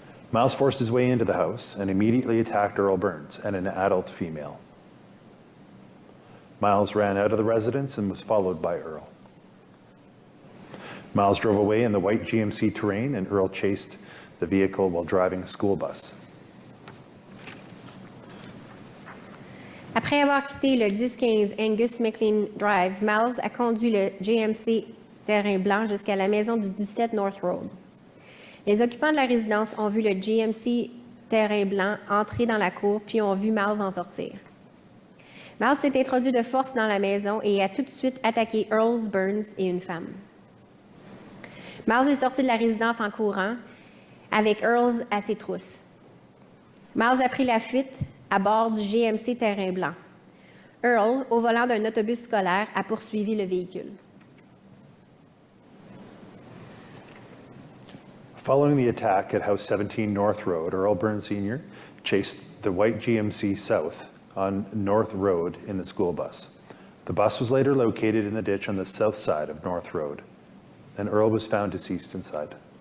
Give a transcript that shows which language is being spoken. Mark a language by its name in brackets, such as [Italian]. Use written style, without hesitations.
[English] Miles forced his way into the house and immediately attacked Earl Burns and an adult female. Miles ran out of the residence and was followed by Earl. Miles drove away in the white GMC Terrain and Earl chased the vehicle while driving a school bus. [French] Après avoir quitté le 1015 Angus McLean Drive, Miles a conduit le GMC Terrain blanc jusqu'à la maison du 17 North Road. Les occupants de la résidence ont vu le GMC Terrain blanc entrer dans la cour puis ont vu Miles en sortir. Miles s'est introduit de force dans la maison et a tout de suite attaqué Earl Burns et une femme. Miles est sorti de la résidence en courant avec Earl à ses trousses. Miles a pris la fuite à bord du GMC Terrain blanc. Earl, au volant d'un autobus scolaire, a poursuivi le véhicule. [English] Following the attack at House 17 North Road, Earl Burns Sr. chased the white GMC south on North Road in the school bus. The bus was later located in the ditch on the south side of North Road, and Earl was found deceased inside.